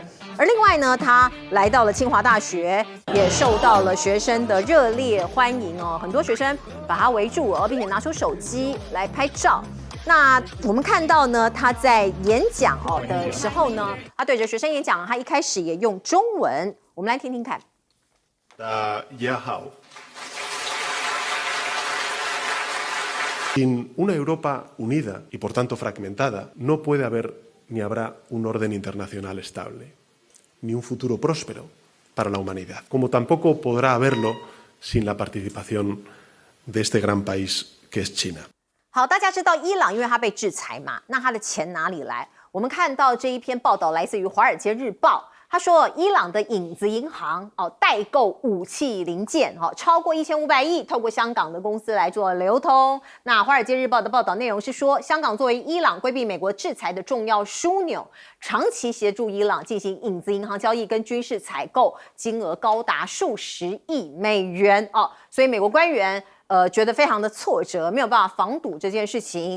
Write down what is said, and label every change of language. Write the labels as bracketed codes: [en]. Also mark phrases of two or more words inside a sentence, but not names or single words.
[zh] 而另外呢，他来到了清华大学，也受到了学生的热烈欢迎很多学生把他围住并且拿出手机来拍照。那我们看到呢，他在演讲的时候呢，他对着学生演讲，他一开始也用中文，我们来听听看。大家好。 [es] Sin una Europa unida y por tanto fragmentada, no puede haber ni habrá un orden internacional estable, ni un futuro próspero para la humanidad, como tampoco podrá haberlo sin la participación de este gran país que es China. [zh] 好，大家知道伊朗因为它被制裁嘛，那它的钱哪里来？我们看到这一篇报道来自于《华尔街日报》。他说，伊朗的影子银行代购武器零件超过1500亿，透过香港的公司来做流通。那《华尔街日报》的报道内容是说，香港作为伊朗规避美国制裁的重要枢纽，长期协助伊朗进行影子银行交易跟军事采购，金额高达数十亿美元所以美国官员觉得非常的挫折，没有办法防堵这件事情。